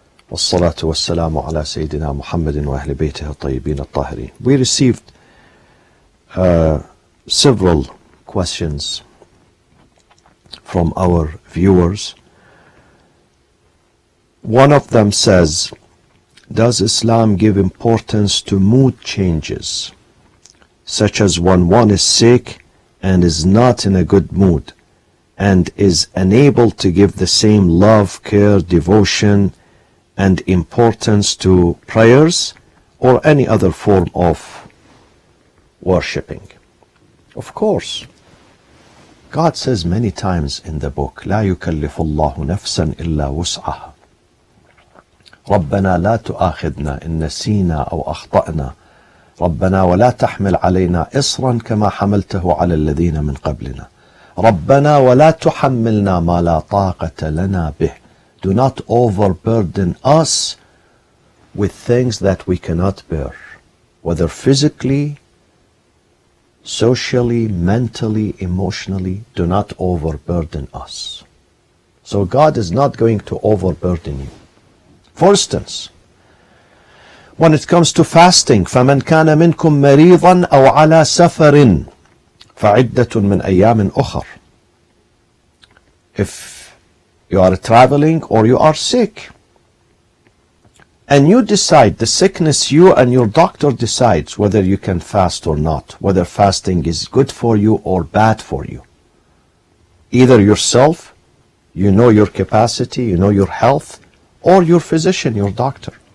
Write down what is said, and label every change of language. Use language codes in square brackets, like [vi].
[ar] والصلاة والسلام على سيدنا محمد وأهل بيته الطيبين الطاهرين. [en] We received several questions from our viewers One of them says, does Islam give importance to mood changes, such as when one is sick and is not in a good mood, and is unable to give the same love, care, devotion, and importance to prayers or any other form of worshipping? Of course. God says many times in the book, [ar] لا يكلف الله نفسا إلا وسعها. ربنا لا تؤاخذنا إن نسينا أو أخطأنا ربنا ولا تحمل علينا إصرا كما حملته على الذين من قبلنا ربنا ولا تحملنا ما لا طاقة لنا به. [en] Do not overburden us with things that we cannot bear, whether physically, socially, mentally, emotionally. Do not overburden us. So God is not going to overburden you. For instance, when it comes to fasting, [ar] فَمَنْ كَانَ مِنْكُمْ مَرِيضًا أَوْ عَلَى سَفَرٍ فَعِدَّةٌ مِنْ أَيَّامٍ أُخَرٍ. [en] If you are traveling or you are sick, and you decide, the sickness, you and your doctor decides whether you can fast or not, whether fasting is good for you or bad for you. Either yourself, you know your capacity, you know your health, or your physician, your doctor.